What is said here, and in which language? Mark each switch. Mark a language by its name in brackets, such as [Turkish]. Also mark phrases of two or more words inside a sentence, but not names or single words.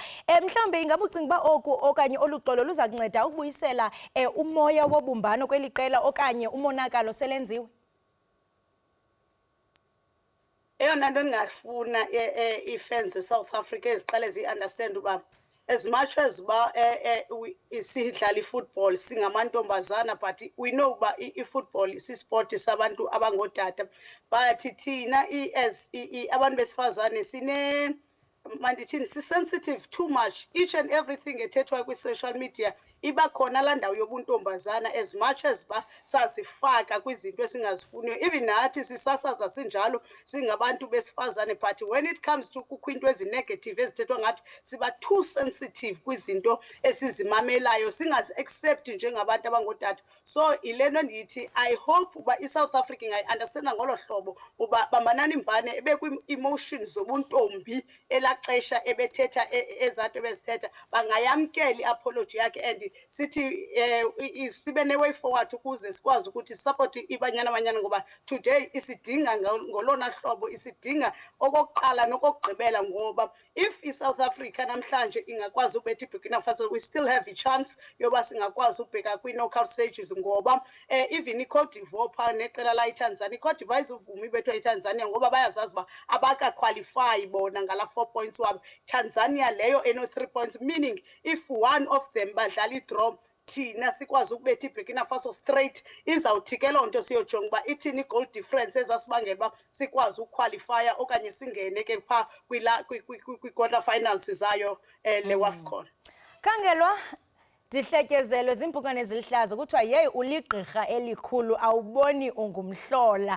[Xhosa] Mhlambe ingabe ucinga uba oku okanye oluxolo luza kunceda ukubuyisela umoya wobumbano kweli qela okanye umonakalo selenziwe? Eyona nto ndingafuna i-fans eSouth Africa eziqale zi-understand uba [English] as much as [Xhosa] sidlala i-football singamantombazana, [English] but we know [Xhosa] uba i-football isisport sabantu abangootata, but thina as abantu besifazane mandithini si-sensitive [English] too much. Each and everything [Xhosa] ethethwayo kwi-social media iba khona laa ndawo yobuntombazana, [English] as much as [Xhosa] sazifaka kwizinto esingazifuniyo. Even nathi sisasaza sinjalo singabantu besifazane, [English] but when it comes to [Xhosa] kukho into ezinegative ezithethwa ngathi siba [English] too sensitive [Xhosa] kwizinto esizimamelayo, singazi-accept njengabantu abangootata. So yile nto ndiyithi [English] I hope [Xhosa] uba iSouth Africa ingayi-understanda ngolo hlobo uba Bambanani Mbane ebekwi-emotions zobuntombi elaa xesha ebethetha ezaa nto bezithetha, bangayamkela i-apology yakhe. And sithi sibe ne- [English] way forward [Xhosa] ukuze sikwazi ukuthi sisapothe iBanyana Banyana, ngoba today isidinga ngolona hlobo, isidinga okokuqala nokokugqibela, ngoba if iSouth Africa namhlanje ingakwazi ubetha iBurkina Faso, [English] we still have a chance [Xhosa] yoba singakwazi ubheka kwi- [English] knockout stages, [Xhosa] ngoba even iCote d'Ivoire phaa neqela la iTanzania, iCote d'Ivoire izuvuma ibethwa iTanzania ngoba bayazazi uba abakaqualify bona ngala 4 points wabo. Tanzania leyo eno 3 points, [English] meaning if one of them [Xhosa] badlala i-draw, thina sikwazi ukubetha iBurkina Faso straight, izawuthi ke loo nto siyojonga uba ithini i- [English] goal difference [Xhosa] ezasibangela uba sikwazi ukuqualifya okanye singene ke phaa kwi- [English] quarter finals [Xhosa] zayo le WAFCON. Khangelwa dihletyezelwe zimpukane ezihlaza kuthiwa yeyi uligqirha elikhulu awuboni ungumhlola.